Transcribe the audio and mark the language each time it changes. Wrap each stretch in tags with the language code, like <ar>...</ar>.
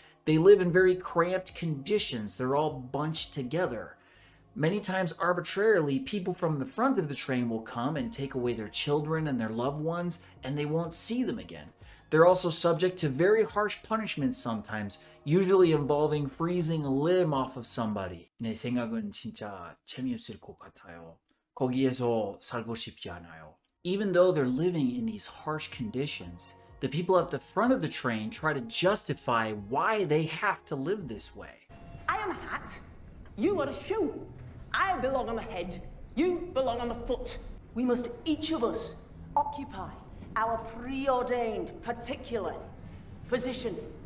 <en>They live in very cramped conditions. They're all bunched together. Many times arbitrarily, people from the front of the train will come and take away their children and their loved ones, and they won't see them again. They're also subject to very harsh punishments sometimes, usually involving freezing a limb off of somebody.</en> <ko>내 생각은 진짜 재미없을 것 같아요. 거기에서 살고 싶지 않아요.</ko> <en>Even though they're living in these harsh conditions, the people at the front of the train try to justify why they have to live this way. I am a hat, you are a shoe. I belong on the head, you belong on the foot. We must each of us occupy our preordained particular position.</en>